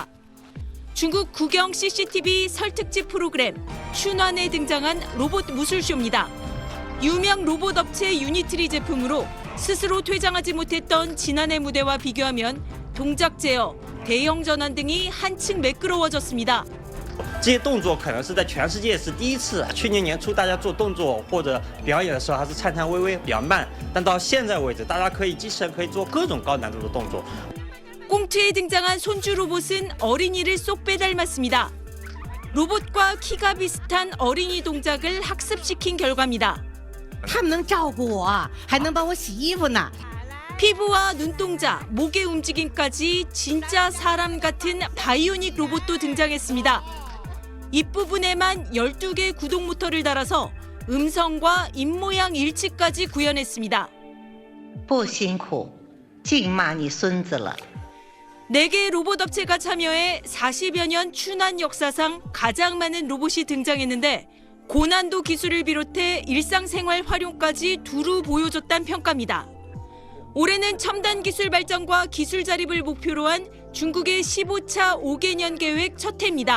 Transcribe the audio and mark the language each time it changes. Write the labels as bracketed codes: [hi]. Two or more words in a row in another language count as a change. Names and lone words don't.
[ko] 중국 국영 CCTV 설 특집 프로그램 춘환에 등장한 로봇 무술쇼입니다. 유명 로봇 업체 유니트리 제품으로 스스로 퇴장하지 못했던 지난해 무대와 비교하면 동작 제어, 대형 전환 등이 한층 매끄러워졌습니다. [zh] 这些动作可能是在全世界是第一次。去年年初大家做动作或者表演的时候还是颤颤巍巍比较慢，但到现在为止，大家机器人可以做各种高难度的动作。 [ko] 꽁트에 등장한 손주 로봇은 어린이를 쏙 빼닮았습니다. 로봇과 키가 비슷한 어린이 동작을 학습시킨 결과입니다. [zh] 他们能照顾我，还能帮我洗衣服呢。 [ko] 피부와 눈동자, 목의 움직임까지 진짜 사람 같은 바이오닉 로봇도 등장했습니다. 입부분에만 12개 구동 모터를 달아서 음성과 입모양 일치까지 구현했습니다. [zh] 不辛苦，净骂你孙子了。 [ko] 4개 로봇 업체가 참여해 40여 년 춘환 역사상 가장 많은 로봇이 등장했는데 고난도 기술을 비롯해 일상생활 활용까지 두루 보여줬다는 평가입니다. 올해는 첨단 기술 발전과 기술 자립을 목표로 한 중국의 15차 5개년 계획 첫 해입니다.